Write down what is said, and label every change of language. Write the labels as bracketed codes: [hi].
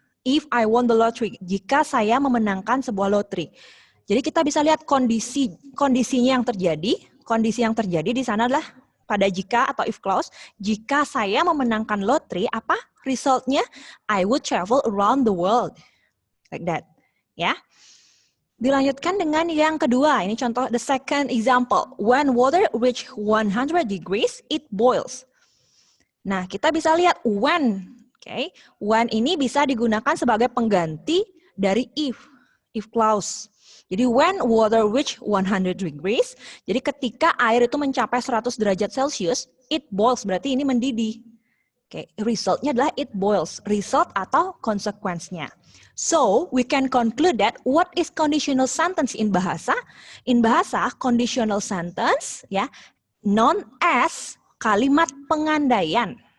[en] If I won the lottery, [id] jika saya memenangkan sebuah lotre. Jadi kita bisa lihat kondisinya yang terjadi. Kondisi yang terjadi di sana adalah pada jika atau if clause. Jika saya memenangkan lotre, apa resultnya? [en] I would travel around the world. Like that. Ya. [id] Dilanjutkan dengan yang kedua. Ini contoh [en] the second example. When water reach 100 degrees, it boils. [id] Nah, kita bisa lihat when. Okay. When ini bisa digunakan sebagai pengganti dari if clause. Jadi [en] when water reach 100 degrees, [id] jadi ketika air itu mencapai 100 derajat Celcius, [en] it boils, [id] berarti ini mendidih. Oke, resultnya adalah [en] it boils, [id] result atau konsekuensinya. [en] So, we can conclude that what is conditional sentence in bahasa? In bahasa, conditional sentence ya, known as kalimat pengandaian.